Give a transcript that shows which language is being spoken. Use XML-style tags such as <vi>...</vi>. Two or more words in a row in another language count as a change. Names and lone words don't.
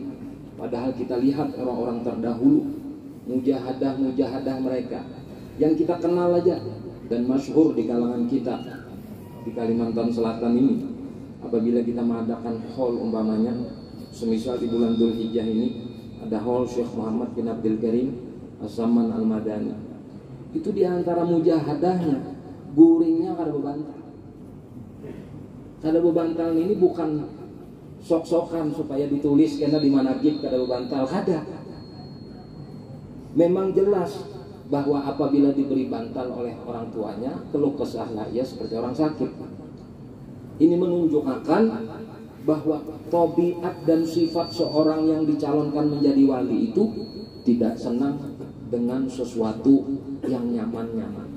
<id>Padahal kita lihat orang-orang terdahulu, mujahadah mereka yang kita kenal aja dan masyhur di kalangan kita di Kalimantan Selatan ini. Apabila kita mengadakan haul umpamanya, semisal di bulan Dzulhijjah ini ada haul Syekh Muhammad bin Abdul Karim As-Samman Al-Madani.</id> <bjn>Itu diantara mujahadahnya, guringnya kada bebantal. Kada bebantal</bjn> <id>ini bukan sok-sokan supaya ditulis karena di manaqib</id> <bjn>kada bebantal,</bjn> <id>kada. Memang jelas bahwa apabila diberi bantal oleh orang tuanya, keluh kesahlah ia seperti orang sakit. Ini menunjukkan bahwa tabiat dan sifat seorang yang dicalonkan menjadi wali itu tidak senang dengan sesuatu yang nyaman-nyaman.</id>